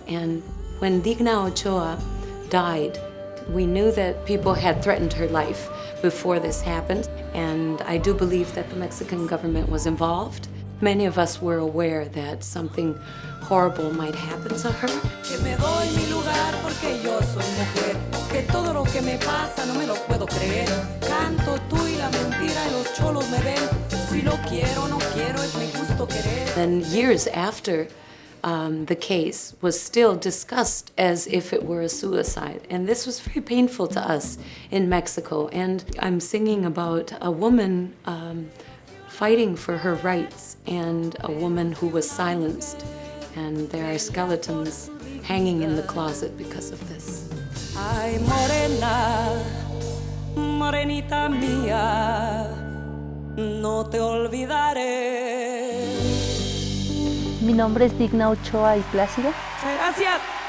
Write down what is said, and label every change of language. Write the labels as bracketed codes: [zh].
[en] And when Digna Ochoa died, we knew that people had threatened her life before this happened. And I do believe that the Mexican government was involved. Many of us were aware that something horrible might happen to her. [es] Que me doy mi lugar porque yo soy mujer. Que todo lo que me pasa no me lo puedo creer. Canto tú y la mentira y los cholos me ven. Si lo quiero, no quiero, es mi gusto querer. [en] Then years after, the case was still discussed as if it were a suicide. And this was very painful to us in Mexico. And I'm singing about a woman fighting for her rights and a woman who was silenced. And there are skeletons hanging in the closet because of this. [es] Ay, morena, morenita mía, no te olvidaré. Mi nombre es Digna Ochoa y Plácido. Gracias.